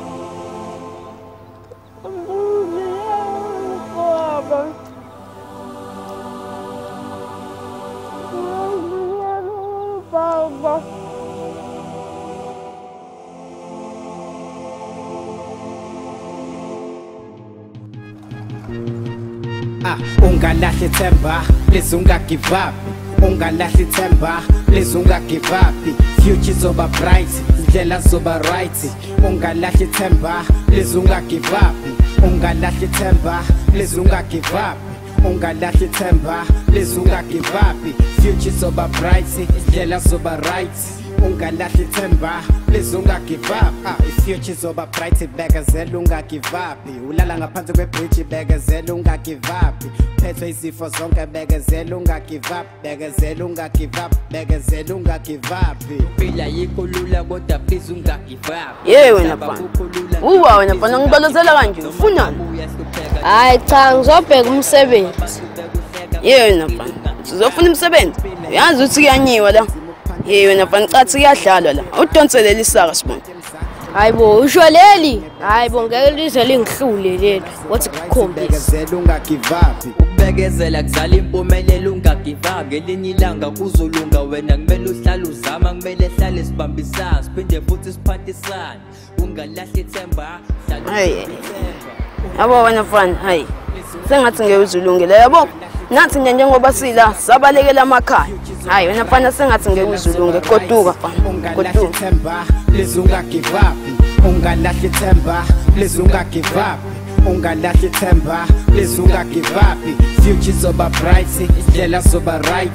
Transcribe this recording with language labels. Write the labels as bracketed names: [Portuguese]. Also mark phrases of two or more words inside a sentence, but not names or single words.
[Zulu] Baba. Ungalahli themba, [English] please give up. [Zulu] Ungalahli themba, [English] please give up. [Zulu] Future zoba bright, indlela zoba right. Ungalahli themba, [English] please give up. [Zulu] Ungalahli themba, [English] please give up. [Zulu] Ungalahli themba, [English] please give up. [Zulu] Future zoba bright, indlela zoba right. Ungalahli themba, [English] please give up. [Zulu] Future zoba bright, begazela [English] give up. [Zulu] Ulala ngaphansi kwebridge, begazela [English] give up. [Zulu] Phethwe izifo zonke, begazela [English] give up. [Zulu] Begazela [English] give up, [Zulu] begazela [English] give up. [Zulu] Phila yikho lula kodwa [English] please give up. [Zulu] Wena mfana. Wena mfana ngibalozela kanje ufunani? Hayi cha ngizobheka umsebenzi. Wena mfana. Sizofuna umsebenzi. Uyazi ukuthi kuyanyiwa la. Wena mfana cathi kuyadlalwa la. Udonselela isaka sibona. Hayibo usho leli. Hayibo ngeke lize lingihlule leli. Wathi kukhombisa. [English] Give up. [Zulu] Ukubekezela kuzala impumelelo [English] give up. [Zulu] Ngelinye ilanga kuzolunga wena kumele uhlale uzama kumele hlale sibambisana siphinde futhi siphathisane. Ungalahli ithemba. Hayi. Yabo wena mfana, hayi. Sengathi ngeke uzulungele yabo. Nathi njengoba sila sabalekela amakhaya. Hayi wena mfana sengathi ngeke uzulunge goduka mfana. Goduka. [English] Please give up. [Zulu] Ungalahli themba, [English] please give up. [Zulu] Ungalahli themba, [English] please give up. [Zulu] Future zoba bright, indlela zoba right.